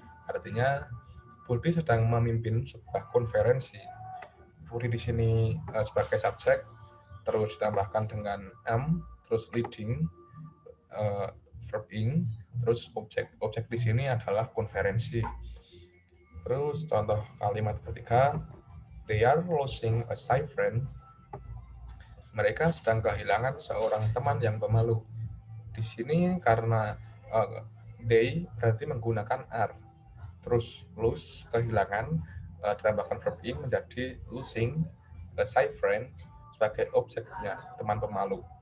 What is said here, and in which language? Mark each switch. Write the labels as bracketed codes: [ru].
[id] Artinya Budi sedang memimpin sebuah konferensi. Budi di sini sebagai subjek, terus ditambahkan dengan am, terus leading, verb ing, terus objek di sini adalah konferensi. [en] Terus contoh kalimat ketiga, they are losing a shy friend. [id] Mereka sedang kehilangan seorang teman yang pemalu. Di sini karena they berarti menggunakan are. Terus lose, kehilangan, ditambahkan verb ing menjadi losing a shy friend sebagai objeknya, teman pemalu.